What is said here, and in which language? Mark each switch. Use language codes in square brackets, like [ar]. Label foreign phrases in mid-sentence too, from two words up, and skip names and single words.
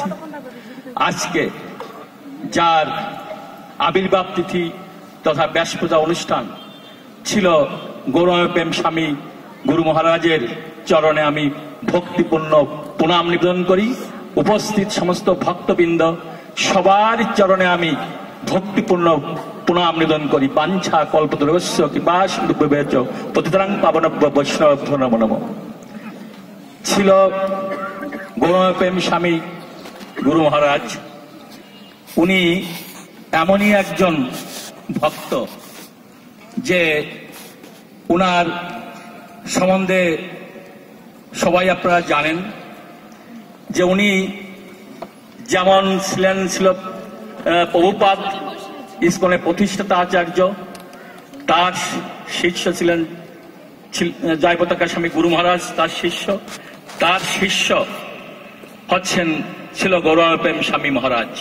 [bn] আজকে যার আবির্ভাব তিথি তথা ব্যাস পূজা অনুষ্ঠান ছিল গৌরাঙ্গ প্রেম স্বামী গুরু মহারাজের চরণে আমি ভক্তিপূর্ণ প্রণাম নিবেদন করি। উপস্থিত সমস্ত ভক্তবৃন্দ সবার চরণে আমি ভক্তিপূর্ণ প্রণাম নিবেদন করি। [sa] বাঞ্ছা কল্পতরুশ্চ কৃপা সিন্ধুভ্যেব পতিতানাং পাবনেভ্যো বৈষ্ণবেভ্যো নমো নমঃ। [bn] ছিল গৌরাঙ্গ প্রেম স্বামী গুরু মহারাজ, উনি এমনই একজন ভক্ত যে উনার সম্বন্ধে সবাই আপনারা জানেন যে উনি যেমন ছিল প্রভুপাদ ইস্কনের প্রতিষ্ঠাতা আচার্য, তার শিষ্য ছিলেন জয় পতাকা স্বামী গুরু মহারাজ, তার শিষ্য হচ্ছেন ছিল গৌরাঙ্গ প্রেম স্বামী মহারাজ।